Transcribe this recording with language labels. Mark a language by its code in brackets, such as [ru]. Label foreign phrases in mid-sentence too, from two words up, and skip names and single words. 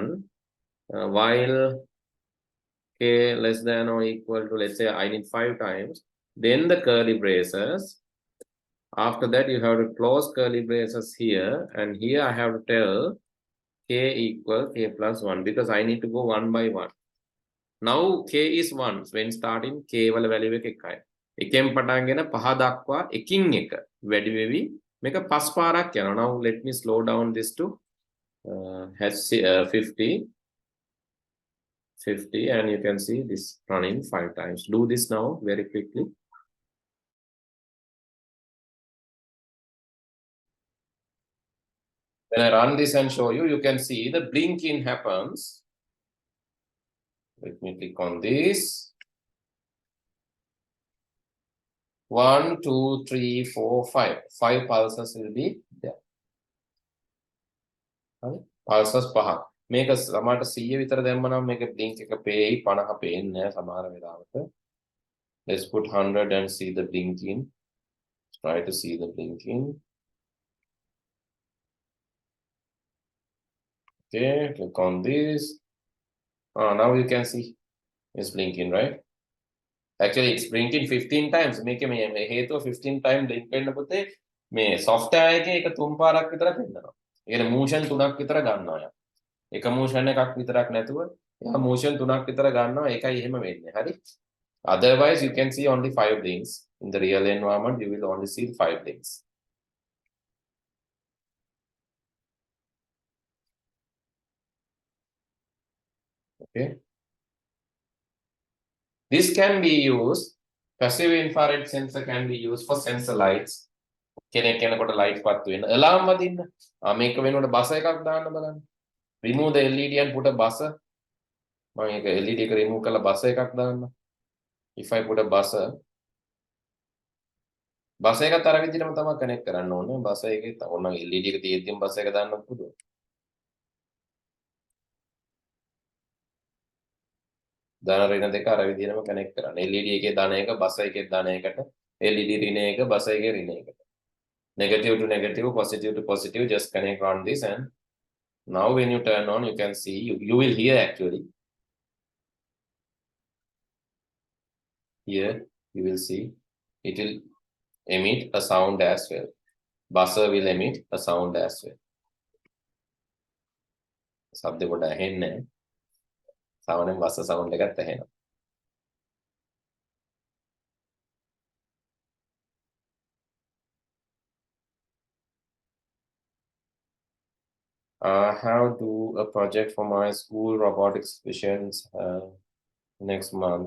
[en] While K less than or equal to, let's say I need 5 times. Then the curly braces. After that, you have to close curly braces here. And here I have to tell K equal K plus 1 because I need to go 1 by 1. Now K is 1. So when starting K [si] වල value එක එකයි. එකෙන් පටන් ගෙන පහ දක්වා එකින් එක වැඩි වෙවි මේක පස් පාරක් යනවා. [en] Now let me slow down this to 50 and you can see this running 5 times. Do this now very quickly. When I run this and show you, you can see the blinking happens. Let me click on this. 1, 2, 3, 4, 5. 5 pulses will be there. Pulses පහ. [si] මේක සමහරට 100 විතර දැම්මනම් මේක blink එක පේයි 50 පේන්නේ නැහැ සමහර වෙලාවට. [en] Let's put 100 and see the blinking. Try to see the blinking. Okay, click on this. Now you can see it's blinking, right? Actually, it's blinking 15 times. Make me [si] හේතුව 15 time blink වෙන්න පුතේ මේ software එකේ එක 3 පාරක් විතර පෙන්නනවා. ඒකේ motion 3ක් විතර ගන්නවා යා. එක motion එකක් විතරක් නැතුව එයා motion 3ක් විතර ගන්නවා ඒකයි එහෙම වෙන්නේ. හරි. [en] Otherwise you can see only 5 things. In the real environment you will only see 5 things. Okay. This can be used, passive infrared sensor can be used for sensor lights. [si] කෙනෙක් කෙනෙකුට light පත්තු වෙන alarm වදින්න. මේක වෙනකොට බස එකක් දාන්න බලන්න. [en] Remove the LED and put a buzzer. [si] මම ඒක LED එක remove කරලා බස එකක් දාන්න. [en] If I put a buzzer, [si] බස එකත් අර විදිහටම තමයි කනෙක්ට් කරන්න ඕනේ. බස එකේ ඕන LED එක තියෙද්දිම බස එක දාන්නත් පුළුවන්. දාන රින දෙක අර විදිහටම කනෙක්ට් කරන්න. LED එකේ දාන එක බස එකේ දාන එකට, LED රින එක බස එකේ රින එකට. [en] Negative to negative, positive to positive, just connect on this, and now when you turn on you can see you will hear actually. Here you will see it will emit a sound as well. Buzzer will emit a sound as well. [si] ශබ්ද කොට ඇහෙන්නේ නැහැ. සාමාන්‍යයෙන් buzzer sound එකත් ඇහෙනවා. [en] How to a project for my school robotics visions next month.